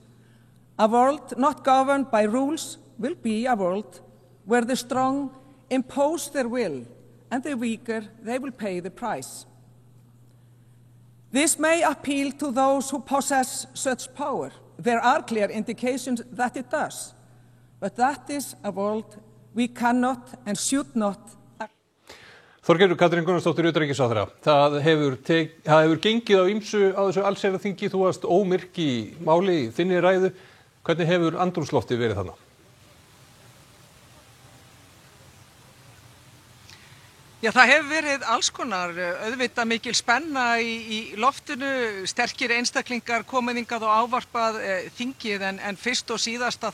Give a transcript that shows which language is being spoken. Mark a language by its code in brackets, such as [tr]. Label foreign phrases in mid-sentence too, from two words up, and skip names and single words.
[en] A world not governed by rules will be a world where the strong impose their will and the weaker, they will pay the price. This may appeal to those who possess such power. There are clear indications that it does. But that is a world we cannot and should not. [is] Þorgerður Katrín Gunnarsdóttir, utanríkisráðherra. Það hefur gengið á ýmsu á þessu allsherjarþingi. Þú varst ómyrk í máli í þinni ræðu. Hvernig hefur andrúmsloftið verið þarna? Já, það hefur verið alls konar, auðvitað mikil spenna í loftinu, sterkir einstaklingar komið hingað og ávarpað þingið en fyrst og síðasta